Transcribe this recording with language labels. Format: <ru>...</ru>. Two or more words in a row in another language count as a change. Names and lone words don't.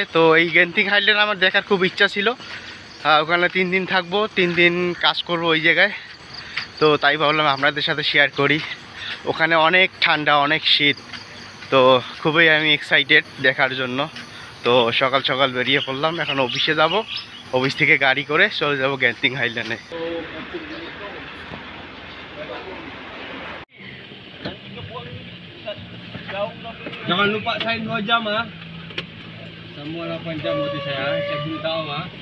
<bn>তো এই গেন্দিং হাইল্যান্ড আমার দেখার খুব ইচ্ছা ছিল। ওখানে 3 দিন থাকবো, 3 দিন কাজ করব ওই জায়গায়। তো তাই ভাবলাম আপনাদের সাথে শেয়ার করি। ওখানে অনেক ঠান্ডা, অনেক শীত, তো খুবই আমি এক্সাইটেড দেখার জন্য। তো সকাল সকাল বেরিয়ে পড়লাম, এখন অফিসে যাব। অফিস থেকে গাড়ি করে চলে যাব গেন্দিং হাইল্যান্ডে।</bn> <ms>Jangan lupa sign 2 jam ah. Semua 8 jam berarti saya belum tahu ah.</ms>